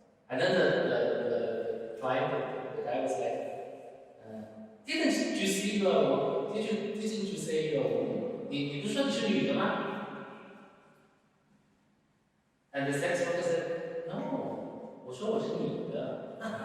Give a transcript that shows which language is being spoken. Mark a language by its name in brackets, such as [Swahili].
[English] And then the client, the guy was like, didn't you see the? Didn't you say [Chinese] 你不是说你是女的吗? [English] And the sex worker said, no, [Chinese] 我说我是女的.